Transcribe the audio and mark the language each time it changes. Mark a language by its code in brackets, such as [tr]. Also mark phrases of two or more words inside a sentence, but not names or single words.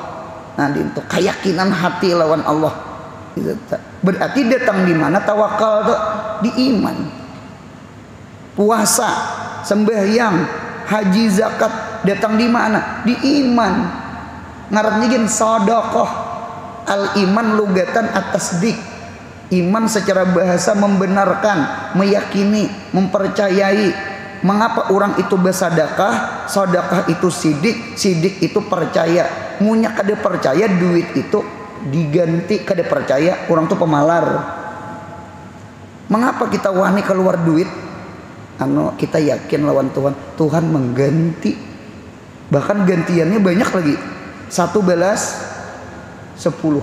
[bjn] Nah, itu keyakinan hati lawan Allah. Berarti datang di mana tawakal itu? Di iman. Puasa, sembahyang, haji, zakat datang di mana? Di iman. Ngarannya gin sedekah. [ar] الإيمان لغة التصديق. [id] Iman secara bahasa membenarkan, meyakini, mempercayai. Mengapa orang itu bersedekah? Sedekah itu sidik, sidik itu percaya. [bjn] Munya kada percaya duit itu diganti, kada percaya orang itu pemalar. Mengapa kita wani keluar duit? Kita yakin lawan Tuhan, Tuhan mengganti, bahkan gantiannya banyak lagi, 1 balas 10.